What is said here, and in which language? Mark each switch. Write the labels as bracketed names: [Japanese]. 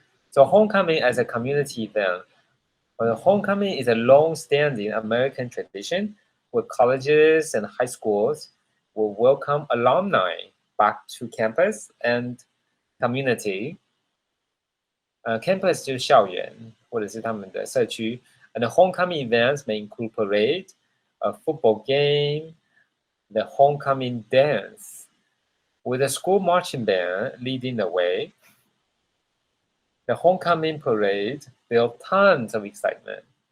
[English] So homecoming as a community event. Homecoming is a long-standing American tradition where colleges and high schools will welcome alumni back to campus and community. [Chinese] Campus 就是校园或者是他们的社区。 [English] And the homecoming events may include parade, a football game, the homecoming dance, with a school marching band leading the way. The homecoming parade built tons of excitement.